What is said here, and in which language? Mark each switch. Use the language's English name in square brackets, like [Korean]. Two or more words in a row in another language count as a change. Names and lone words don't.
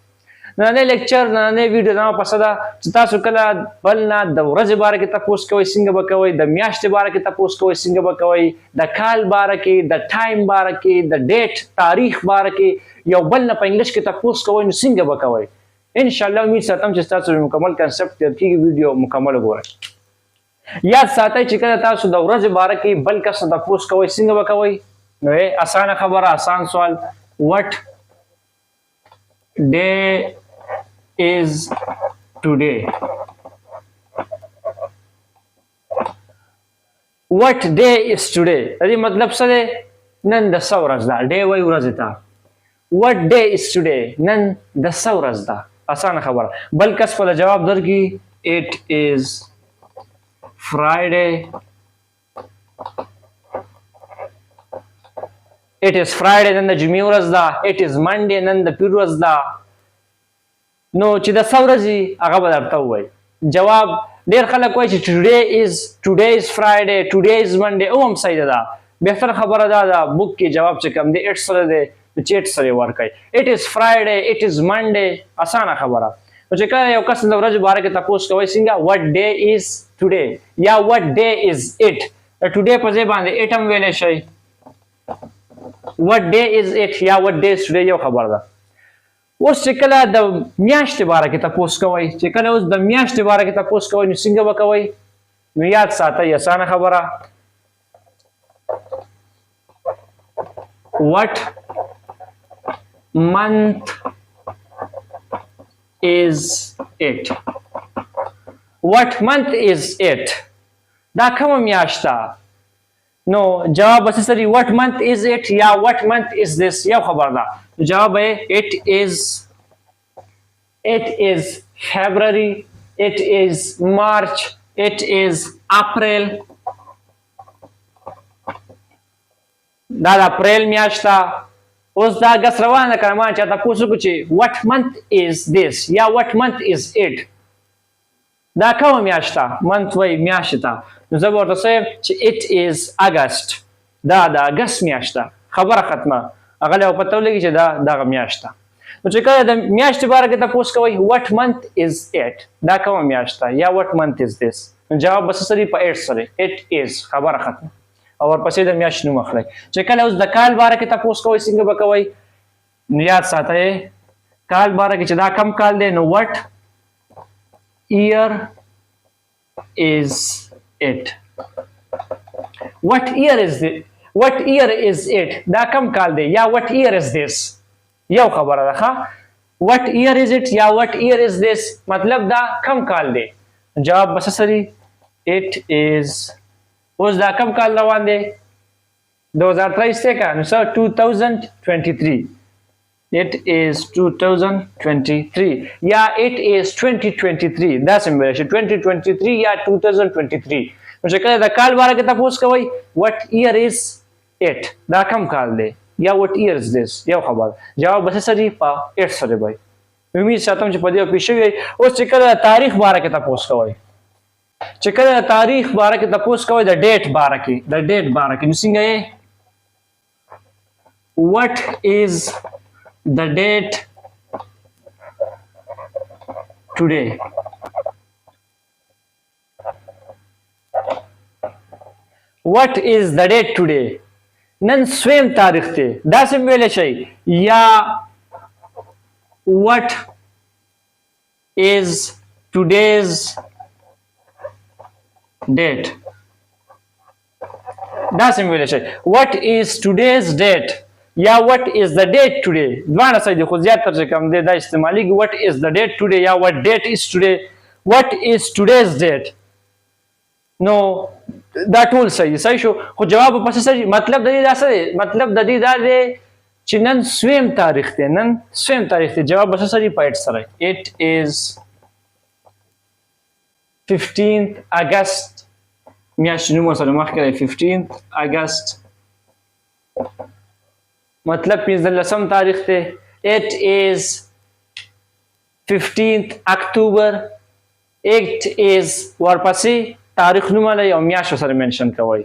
[Pashto] نننی لیکچر نننی ویډیو زما پسه ده چې تاسو کله بل نه د ورځې باره کې تپوس کوئ څنګه به کوئ، د میاشتې باره کې تپوس کوئ څنګه به کوئ، د کال باره کې، د ټایم باره کې، د ډیټ تاریخ باره کې یو بل نه په انګلیش کې تپوس کوئ نو څنګه به کوئ. [Arabic] ان شاء الله [Pashto] امید ساتم چې تاسو مکمل کنسپټ تیر کیږي. ویډیو مکمل وګورئ. یاد ساتئ چې کله تاسو د ورځې باره کې بل کس نه تپوس کوئ څنګه به کوئ. نو اسانه خبره، آسان سوال. [English] what day is today? what day is today؟ [Pashto] دې مطلب څه دی؟ نن د څه ورځ ده؟ ډے وایي ورځې ته. [English] what day is today؟ [Pashto] نن د څه ورځ ده؟ اسانه خبره. بل کس په جواب درکړي [English] it is Friday. it is Friday [Pashto] نن د جمعې ورځ ده. [English] it is Monday [Pashto] نن د پیر ورځ ده. نو چې د څه ورځې هغه به درته ووایي. جواب ډېر خلک وایي چې [English] today is Friday, today is Monday. [Pashto] او هم صحیح ده. بهتر خبره دا ده بک کې جواب چې کوم دی it سره دی چې it سره ورکوي. [English] it is Friday, it is Monday. [Pashto] اسانه خبره. نو چې کله یو کس د ورځې باره کې تپوس کوئ څنګه [English] what day is today [Pashto] یا [English] what day is it. [Pashto] today په ځای باندې it هم ویلی شئ. [English] what day is it یا what day is today [Pashto] یو خبره ده. اوس چې کله د میاشتې باره کې تپوس کوئ، چې کله اوس د میاشتې باره کې تپوس کوئ نو څنګه به کوئ؟ نو یاد ساتئ اسانه خبره. [English] what month is it؟ what month is it؟ [Pashto] دا کومه میاشت ده؟ نو جواب بس سری [English] what month is it [Pashto] یا [English] what month is this [Pashto] یو خبر ده. [English] جواب ہے it is February, it is March, it is April. [Pashto] دا د اپریل میاشت ده. اوس دا اګست روانه کړه ما چاته پوښتنه وکړو چې [English] what month is this [Pashto] یا [English] what month is it؟ [Pashto] دا کومه میاشت ده؟ منت وایي میاشت ته. نو زه به ورته ووایم چې [English] it is August. [Pashto] دا د اګست میاشت ده. خبره ختمه. هغه له پته ولګي چې دا دغه میاشت ده. نو چې کله د میاشتې باره کې تپوس کوئ [English] what month is it؟ [Pashto] دا کومه میاشت ده یا [English] what month is this؟ [Pashto] نو جواب به څه سره په it سره [English] it is. [Pashto] خبره ختمه. او ورپسې د میاشت نوم اخلئ. چې کله اوس د کال باره کې تپوس کوئ څنګه به کوئ؟ نو یاد ساتئ کال باره کې چې دا کم کال دی نو [English] what year is it؟ what year is it؟ what year is it؟ [Pashto] دا کم کال دی یا what year is this یو خبره ده ښه. [English] what year is it یا what year is this [Pashto] مطلب دا کم کال دی. جواب بس سری [English] it is. [Pashto] اوس دا کم کال روان دی 2023 دی که نو سر 2023. [English] it is 2023 [Pashto] یا [English] it is 2023 [Pashto] دا سم ویلی شي 2023 یا 2023. نو چې کله د کال باره کې تپوس کوئ [English] what year is it [Pashto] دا کم کال دی یا [English] what year is this [Pashto] یو خبر. جواب بس سری په it سره وایي. امید ساتم چې په دې پوه شوي. اوس چې کله د تاریخ باره کې تپوس کوئ، چې کله د تاریخ باره کې تپوس کوئ د ډیټ باره کې نو څنګه یې [English] what is the date today؟ what is the date today؟ [Pashto] نن سویم تاریخ دی. دا سم ویلی شئ یا [English] what is today's date؟ [Pashto] دا سم ویلی شئ [English] what is today's date یا what is the date today. [Pashto] دواړه صحیح دي خو زیات تر چې کم دی دا استعمالیږي [English] what is the date today [Pashto] یا [English] what date is today. what is today's date [Pashto] نو دا ټول صحیح شو. خو جواب پس صحیح. مطلب د دې دا څه دی؟ مطلب د دې دا دی چې نن سویم تاریخ دی. جواب بس صحیح په it سره [English] it is 15th August. [Pashto] میاشتې نوم ورسره مخکې دی 15th August مطلب 15 تاریخ دی. [English] It is 15th October. It is [Pashto] ورپسې تاریخ نومونه یو میاشت سره منشن کوئ.